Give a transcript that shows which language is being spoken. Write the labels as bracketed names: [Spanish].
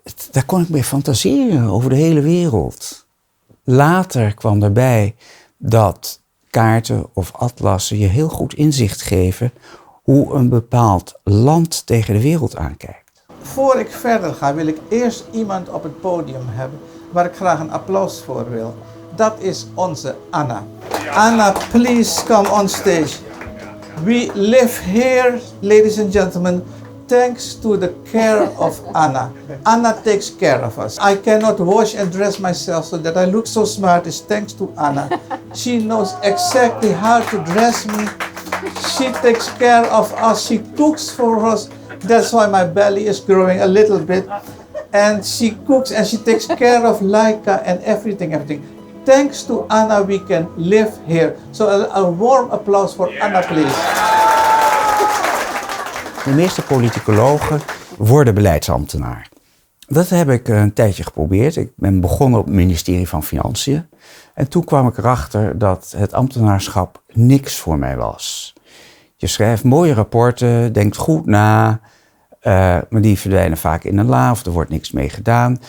[Dutch] Daar kon ik mee fantaseren over de hele wereld. Later kwam erbij dat kaarten of atlassen je heel goed inzicht geven hoe een bepaald land tegen de wereld aankijkt. Voor ik verder ga, wil ik eerst iemand op het podium hebben waar ik graag een applaus voor wil. Dat is onze Anna. [English] Anna, please come on stage. We live here, ladies and gentlemen, thanks to the care of Anna. Anna takes care of us. I cannot wash and dress myself so that I look so smart. It's thanks to Anna. She knows exactly how to dress me. She takes care of us. She cooks for us. That's why my belly is growing a little bit. And she cooks and she takes care of Laika and everything. Thanks to Anna, we can live here. So a warm applause for Anna, please. [Dutch] De meeste politicologen worden beleidsambtenaar. Dat heb ik een tijdje geprobeerd. Ik ben begonnen op het ministerie van Financiën. En toen kwam ik erachter dat het ambtenaarschap niks voor mij was. Je schrijft mooie rapporten, denkt goed na, maar die verdwijnen vaak in een la of er wordt niks mee gedaan.